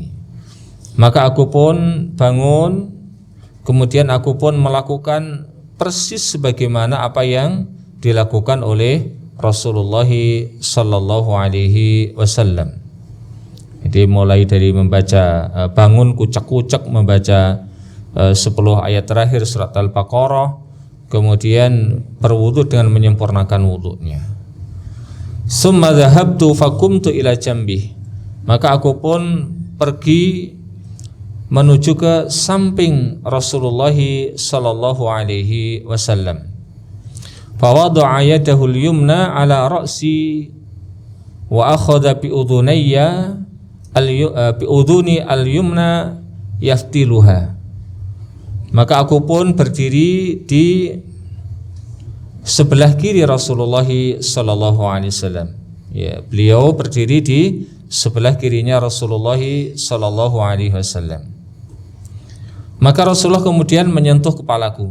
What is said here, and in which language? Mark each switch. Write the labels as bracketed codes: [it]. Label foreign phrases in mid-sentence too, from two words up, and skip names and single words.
[id] Maka aku pun bangun, kemudian aku pun melakukan persis sebagaimana apa yang dilakukan oleh Rasulullah [ar] صلى الله عليه وسلم. [id] Jadi mulai dari membaca bangun kucek-kucek membaca 10 ayat terakhir surat Al-Baqarah, kemudian berwudu dengan menyempurnakan wudunya. [ar] ثم ذهبت فقمت إلى جنبه. [id] maka aku pun pergi menuju ke samping Rasulullah [ar] صلى الله عليه وسلم. فوضع يده اليمنى على رأسي وأخذ بأذني بأذني اليمنى يفتلها. [id] Maka aku pun berdiri di sebelah kiri Rasulullah [ar] صلى الله عليه وسلم. [id] Ya, beliau berdiri di sebelah kirinya Rasulullah [ar] صلى الله عليه وسلم. [id] Maka Rasulullah kemudian menyentuh kepalaku.